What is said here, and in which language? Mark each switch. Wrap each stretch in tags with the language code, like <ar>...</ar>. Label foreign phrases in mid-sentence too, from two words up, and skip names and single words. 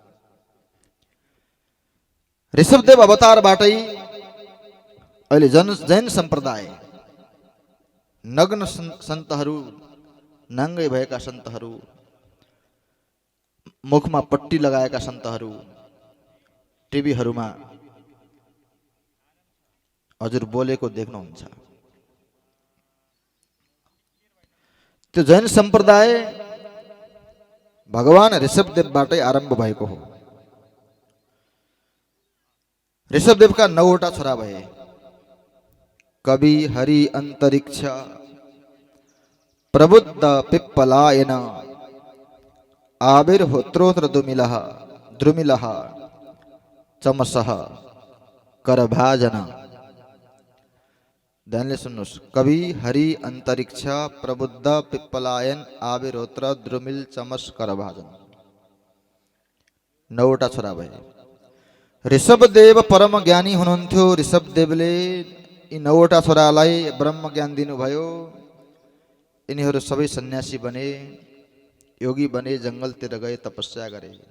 <ne>ऋषभदेव अवतारबाटै अहिले जैन सम्प्रदाय, नग्न सन्तहरू, नाङ्गै भएका सन्तहरू, मुखमा पट्टी लगाएका सन्तहरू टिभीहरूमा हजुर बोलेको देख्नुहुन्छ। त्यो जैन सम्प्रदाय भगवान ऋषभदेवबाटै आरम्भ भएको हो। ऋषभदेवका 9वटा छोरा भए। कवि, हरि, अन्तरिक्ष, प्रबुद्ध, पिप्पलायन, आविर्होत्रोत्र द्रुमिलः, चमसः, करभाजन। ध्यानले सुन्नुहोस्। कवि, हरि, अन्तरिक्ष, प्रबुद्ध, पिप्पलायन, आविर्होत्र, द्रुमिल, चमस, करभाजन। 9वटा छोरा भए। ऋषभदेव परम ज्ञानी हुनुहुन्थ्यो। ऋषभदेवले यी 9वटा छोरालाई ब्रह्म ज्ञान दिनुभयो। यिनीहरू सबै सन्यासी बने, योगी बने, जङ्गलतिर गए, तपस्या गरे।</ne>